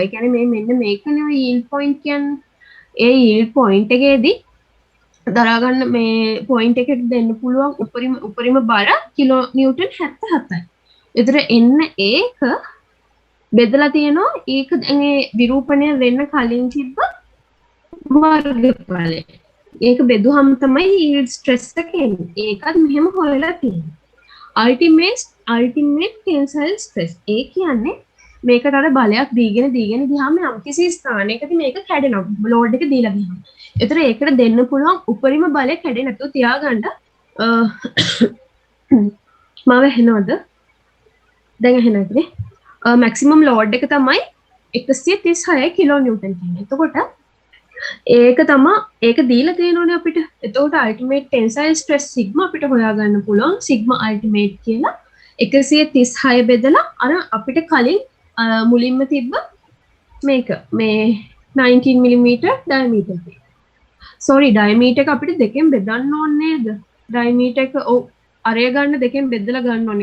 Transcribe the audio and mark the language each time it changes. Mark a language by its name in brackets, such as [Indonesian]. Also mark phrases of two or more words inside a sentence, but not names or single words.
[Sinhala] ඒ කියන්නේ මේ මෙන්න මේකනේ [English] yield point [Sinhala] කියන්නේ. ඒ [English] yield point [Sinhala] එකේදී දරාගන්න මේ point එකට දෙන්න පුළුවන් උපරිම බර [English] kilo newton [Sinhala] 77යි. ඒතර එන්න ඒක බෙදලා තියෙනවා ඒක මේ විරූපණය වෙන්න කලින් තිබ්බ වර්ගඵලය. ඒක බෙදුවම තමයි [English] yield stress [Sinhala] එක එන්නේ. ඒකත් මෙහෙම හොයලා තියෙනවා. [English] ultimate tensile stress. [Sinhala] ඒ කියන්නේ මේකට අර බලයක් දීගෙන ගියාම යම්කිසි ස්ථානයකදී මේක කැඩෙනවා. ලෝඩ් එක දීලා ගියාම. ඒතර ඒකට දෙන්න පුළුවන් උපරිම බලය කැඩෙන්නේ නැතුව තියාගන්න මාව ඇහෙනවද? දැන් ඇහෙනවද? [English] maximum load [Sinhala] එක තමයි 136 [English] kilo newton [Sinhala] කියන්නේ. එතකොට ඒක දීලා තියෙනෝනේ අපිට. එතකොට [English] ultimate tensile stress sigma [Sinhala] අපිට හොයාගන්න පුළුවන් [English] sigma ultimate [Sinhala] කියලා 136 බෙදලා අර අපිට කලින් මුලින්ම තිබ්බ මේක මේ 19 [English] mm diameter [Sinhala] එක. [English] sorry diameter [Sinhala] එක අපිට දෙකෙන් බෙදන්න ඕනේ නේද? diameter එක ඔව් අරය ගන්න දෙකෙන් බෙදලා ගන්න ඕනේ.